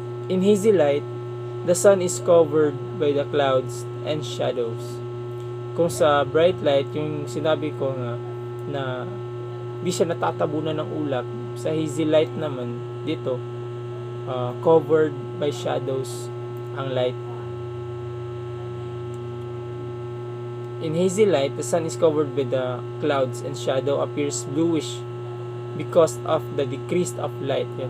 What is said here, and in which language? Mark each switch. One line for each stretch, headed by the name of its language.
English: In hazy light, the sun is covered by the clouds and shadows.
Filipino: Kung sa bright light, yung sinabi ko na di siya natatabunan ng ulap, sa hazy light naman dito
English: covered by shadows
Filipino: ang light.
English: In hazy light, the sun is covered by the clouds and shadow appears bluish because of the decrease of light.